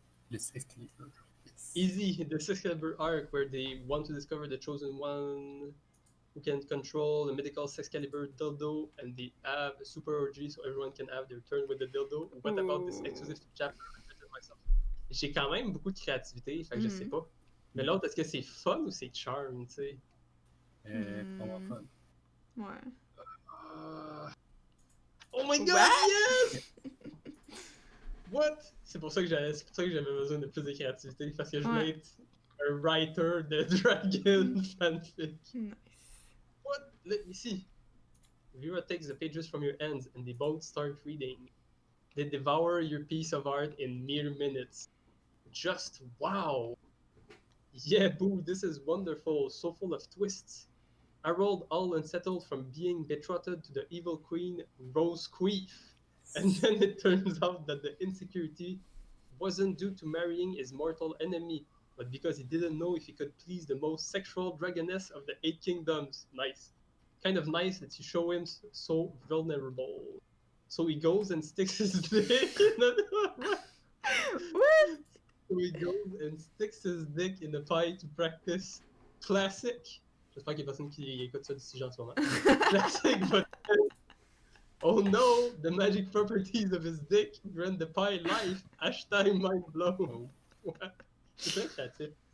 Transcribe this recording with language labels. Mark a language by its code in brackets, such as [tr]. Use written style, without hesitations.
[en] Yes, Excalibur. Yes. Easy. The Excalibur arc where they want to discover the chosen one who can control the mythical Excalibur dildo, and they have a super orgy so everyone can have their turn with the dildo. What about this exclusive chapter? I've written myself. [fr] J'ai quand même beaucoup de créativité, fait que je sais pas. Mais l'autre, est-ce que c'est fun ou c'est charm, tu sais? Vraiment fun. Ouais. [en] Oh my god, What? yes! What? [fr] C'est pour ça que j'avais besoin de plus de créativité, parce que je voulais être un writer de Dragon fanfic. [en] Nice. What? Let me see. Vera takes the pages from your hands and they both start reading. They devour your piece of art in mere minutes. Just wow! Yeah, boo, this is wonderful, so full of twists. Harold, all unsettled from being betrothed to the evil queen, Rose Queef. And then it turns out that the insecurity wasn't due to marrying his mortal enemy, but because he didn't know if he could please the most sexual dragoness of the Eight Kingdoms. Nice. Kind of nice that you show him so vulnerable. So he goes and sticks his dick in a... What? So he goes and sticks his dick in the pie to practice classic. [fr] J'espère qu'il y a personne qui écoute ça d'ici en ce moment. [en] Classic, but... Oh no, the magic properties of his dick grant the pie life. Hashtag mind blown. What? [fr] C'est très créatif.